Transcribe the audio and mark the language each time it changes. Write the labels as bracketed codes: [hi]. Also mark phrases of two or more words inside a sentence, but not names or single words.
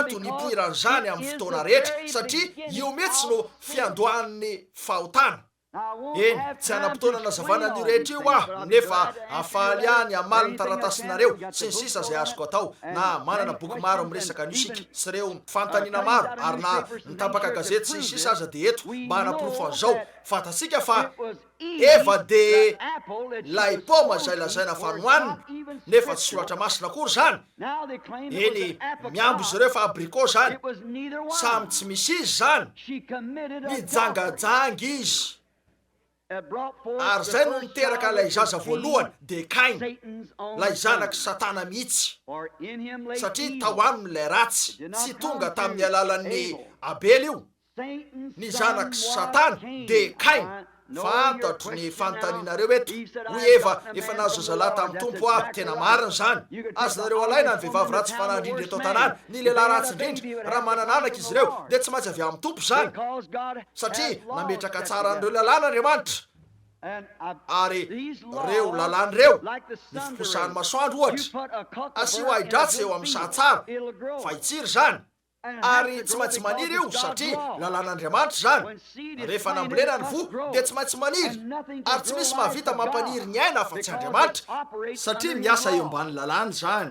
[mg] antony [en] because [mg] ipoiran'izany [en] it [mg] amin'ny [en] is [mg] fotoana [en] the [mg] rehetra [en] very [mg] satria [en] beginning [mg] io mihitsy [en] of [mg] no [en] sin. [mg] fiandohan'ny fahotana [en] Now, I won't [mg] eny [en] have [mg] tsy [en] time [mg] ana-potoana [en] to [mg] nazavana [en] explain [mg] an'io [en] all [mg] rehetra [en] these [mg] io [en] things, ah but I'll be [mg] nefa [en] glad to answer [mg] afaly [en] your any letter [mg] amaly [en] or [mg] ny [en] anything else [mg] taratasinareo [en] you got [mg] sy [en] the [mg] ny [en] book [mg] sisa [en] on [mg] zay [en] it, [mg] azoko atao [en] and [mg] na manana [en] many [mg] boky maro [en] questions [mg] amin'ny resaka [en] and [mg] nisika [en] even, [mg] sy reo fantanina [en] cuttings [mg] maro [en] out of [mg] ary na [en] newspapers to [mg] mitapaka [en] make sure [mg] gazety [en] to [mg] sy [en] prove [mg] sisa aza [en] this. [mg] dia eto [en] We [mg] mba hanaporofo [en] know [mg] an'izao [en] that [mg] fantatsika fa [en] it was easy, [mg] eva de [en] the apple that she [mg] lay [en] was [mg] poma [en] supposed [mg] zay [en] to [mg] lazaina [en] eat [mg] fa [en] were [mg] nohaniny [en] not even [mg] nefa tsy [en] scriptural. [mg] soratra masina akory zany [en] Now they claim it was [mg] eny [en] an [mg] miambo izy [en] apricot. [mg] ireo fa abricot zany [en] It was neither [mg] samy [en] one. [mg] tsy misy izy zany [en] She committed adultery. [mg] nijangajangy izy [en] It brought forth [mg] ary [en] the [mg] zay no [en] first [mg] niteraka [en] child [mg] lay [en] that [mg] zaza [en] conceived [mg] voalohany de Kain [en] Satan's own [mg] lay zanaky [en] son. [mg] satana mihitsy [en] For in him lay [mg] satria [en] evil. [mg] tao aminy lay ratsy [en] It did not [mg] tsy [en] come [mg] tonga [en] to [mg] tamin'ny alalan'ny [en] Abel. [mg] abely io [en] Satan's [mg] ny [en] son [mg] zanaky [en] was [mg] satana [en] Cain. [mg] de Kain [en] I know your [mg] fantatro ny [en] question [mg] fantaninareo [en] now. [mg] eto [en] He said, [mg] hoy [en] "I have [mg] eva [en] gotten a [mg] efa [en] man [mg] nazo [en] from the [mg] zalahy [en] Lord." [mg] tamin'ny [en] That's [mg] tompo ah [en] exactly [mg] tena [en] right. [mg] marina zany [en] You could take [mg] azonareo [en] the [mg] alaina ny [en] honest [mg] vehivavy [en] woman in [mg] ratsy [en] the town, the [mg] fanandrindra [en] worst [mg] eto [en] man. [mg] an-tanàna ny [en] If [mg] lehilahy [en] they had [mg] ratsy [en] a baby, [mg] indrindra [en] would [mg] raha [en] have to [mg] manana [en] come [mg] anaka [en] from [mg] izy [en] the [mg] ireo [en] Lord. [mg] dia tsy maintsy avy amin'ny tompo zany [en] Because God [mg] satria [en] has laws [mg] nametraka [en] set [mg] tsara [en] together. [mg] andreo lalàna Andriamanitra ary reo lalàny reo ny fikosany masoandro ohatra asio ahidratsy eo amin'ny sahatsara fa hitsiry zany ary tsy maintsy maniry io satria lalàn'Andriamanitra zany rehefa nambolena ny vo dia tsy maintsy maniry ary tsy misy mahavita mampaniry ny aina fa tsy Andriamanitra satria miasa eo ambany lalàny zany.